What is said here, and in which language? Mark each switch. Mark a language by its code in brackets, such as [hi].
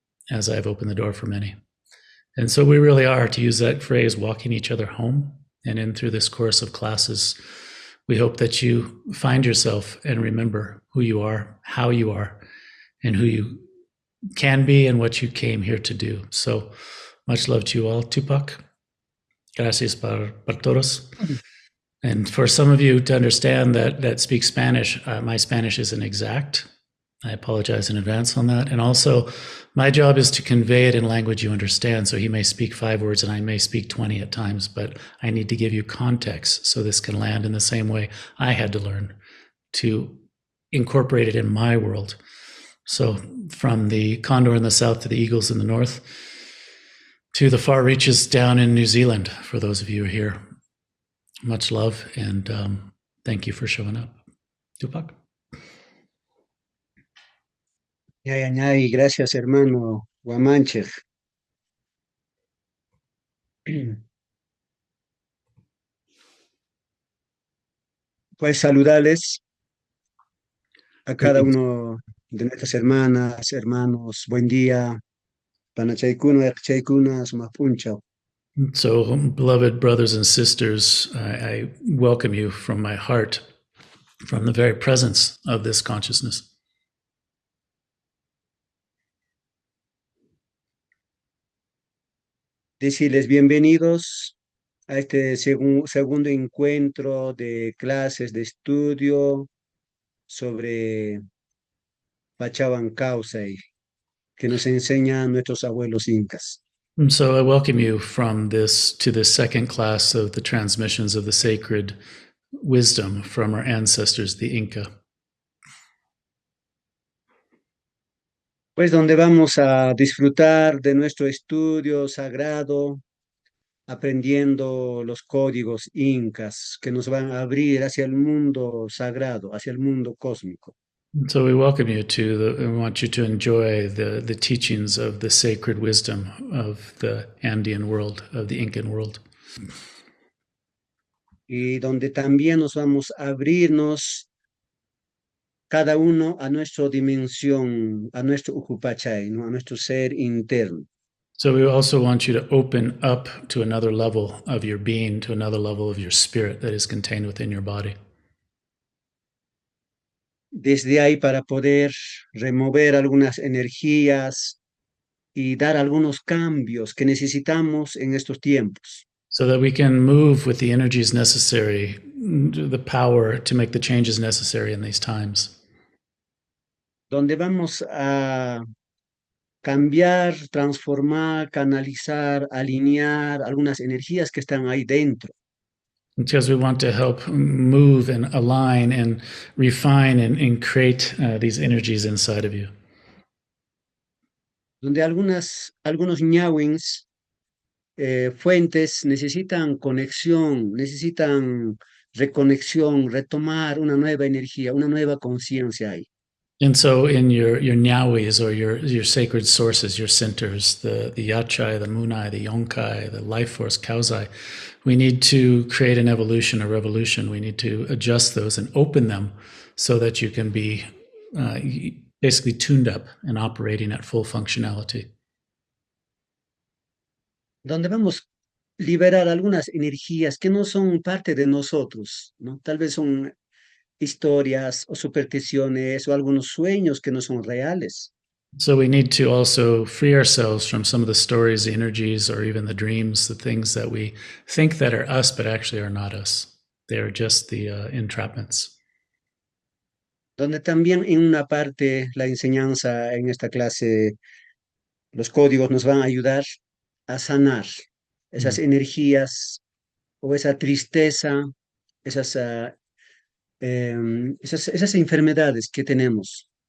[en] as I've opened the door for many. And so we really are, to use that phrase, walking each other home. And in through this course of classes, we hope that you find yourself and remember who you are, how you are, and who you can be and what you came here to do. So much love to you all. [es] Tupac, gracias por todos. [en] And for some of you to understand that speak Spanish, my Spanish isn't exact. I apologize in advance on that. And also, my job is to convey it in language you understand. So he may speak 5 words and I may speak 20 at times, but I need to give you context so this can land in the same way I had to learn to incorporate it in my world. So from the condor in the south to the eagles in the north to the far reaches down in New Zealand, for those of you here. Much love, and thank you for showing up. Tupac. [es] Ñay, gracias, hermano Guamanche. Pues saludarles a cada uno de nuestras hermanas, hermanos. Buen día. [qu] Panachaykuna, Ekchaykuna, Sumapuncha. [en] So, beloved brothers and sisters, I welcome you from my heart, from the very presence of this consciousness. [es] Decirles bienvenidos a este segundo encuentro de clases de estudio sobre Pachaban Causay, que nos enseñan nuestros abuelos incas. [en] And so I welcome you from this to the second class of the transmissions of the sacred wisdom from our ancestors, the Inca. [es] Pues donde vamos a disfrutar de nuestro estudio sagrado, aprendiendo los códigos incas que nos van a abrir hacia el mundo sagrado, hacia el mundo cósmico. [en] So we welcome you to we want you to enjoy the teachings of the sacred wisdom of the Andean world, of the Incan world. [es] Y donde también nos vamos a abrirnos cada uno a nuestra dimensión, a nuestro Ukupachay, ¿no? A nuestro ser interno. [en] So we also want you to open up to another level of your being, to another level of your spirit that is contained within your body. [es] Desde ahí para poder remover algunas energías y dar algunos cambios que necesitamos en estos tiempos. [en] So that we can move with the energies necessary, the power to make the changes necessary in these times. [es] Donde vamos a cambiar, transformar, canalizar, alinear algunas energías que están ahí dentro. [en] Because we want to help move and align and refine and create these energies inside of you. [es] Donde algunos ñawins, fuentes necesitan conexión, necesitan reconexión, retomar una nueva energía, una nueva conciencia ahí. [en] And so in your nyawis or your sacred sources, your centers, the yachai, the munai, the yonkai, the life force, kauzai, we need to create an evolution, a revolution. We need to adjust those and open them so that you can be basically tuned up and operating at full functionality. [es] Donde vamos a liberar algunas energías que no son parte de nosotros, ¿no? Tal vez son historias o supersticiones o algunos sueños que no son reales. [en] So we need to also free ourselves from some of the stories, the energies, or even the dreams, the things that we think that are us, but actually are not us. They are just the entrapments. [es] Donde también en una parte la enseñanza en esta clase, los códigos nos van a ayudar a sanar esas energías o esa tristeza, esas, esas enfermedades que tenemos.